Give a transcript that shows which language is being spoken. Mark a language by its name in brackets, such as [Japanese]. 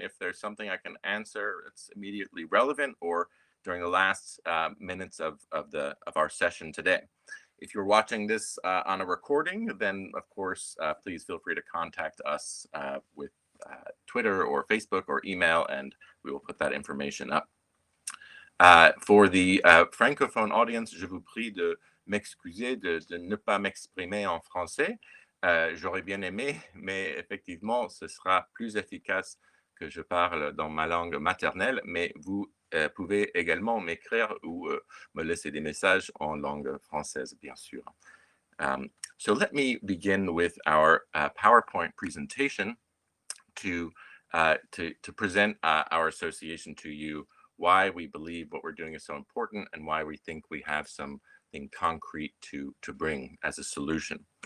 [English] If there's something I can answer that's immediately relevant, or during the last minutes of our session today. If you're watching this on a recording, then of course, please feel free to contact us with Twitter or Facebook or email, and we will put that information up. For the francophone audience, [French] je vous prie de m'excuser de ne pas m'exprimer en français. J'aurais bien aimé, mais effectivement, ce sera plus efficace que je parle dans ma langue maternelle, mais vous pouvez également m'écrire ou me laisser des messages en langue française, bien sûr. [English] So let me begin with our PowerPoint presentation to present our association to you, why we believe what we're doing is so important, and why we think we have something concrete to bring as a solution.